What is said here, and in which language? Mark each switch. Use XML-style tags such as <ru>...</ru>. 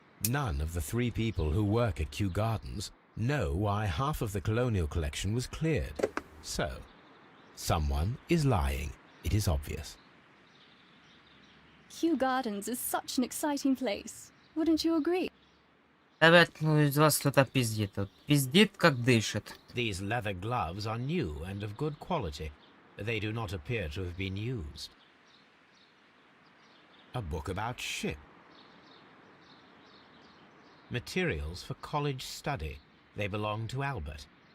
<en>None of the 3 people who work at Kew Gardens know why half of the colonial collection was cleared. So, someone is lying. It is obvious. Kew Gardens is such an exciting place. Wouldn't you agree?</en> <ru>Ребят, ну из вас кто-то пиздит. Вот пиздит, как дышит.</ru> <en>These leather gloves are new and of good quality. They do not appear to have been used. A book about ship. Materials for college study. They belong to Albert.</en>